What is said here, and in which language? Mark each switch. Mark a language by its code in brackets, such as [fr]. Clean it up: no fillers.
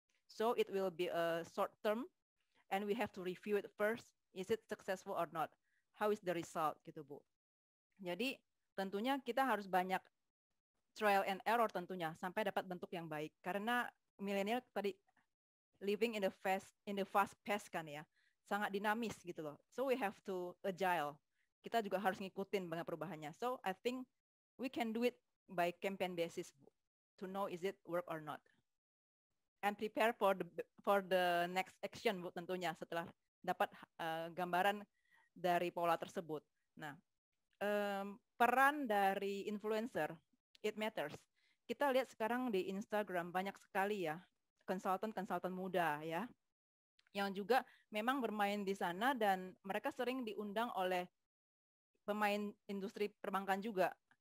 [en] So it will be a short term and we have to review it first. Is it successful or not? How is the result [id] gitu Bu. Jadi tentunya kita harus banyak [en] trial and error [id] tentunya sampai dapat bentuk yang baik. Karena milenial tadi [en] living in the fast pace [id] kan ya, sangat dinamis gitu loh. [en] So we have to agile. [id] Kita juga harus ngikutin dengan perubahannya. [en] So I think we can do it by campaign basis to know is it work or not. And prepare for the next action [id] Bu tentunya setelah dapat gambaran dari pola tersebut. Nah, peran dari influencer, [en] it matters. [id] Kita lihat sekarang di Instagram banyak sekali ya konsultan muda ya, yang juga memang bermain di sana dan mereka sering diundang oleh pemain industri perbankan juga.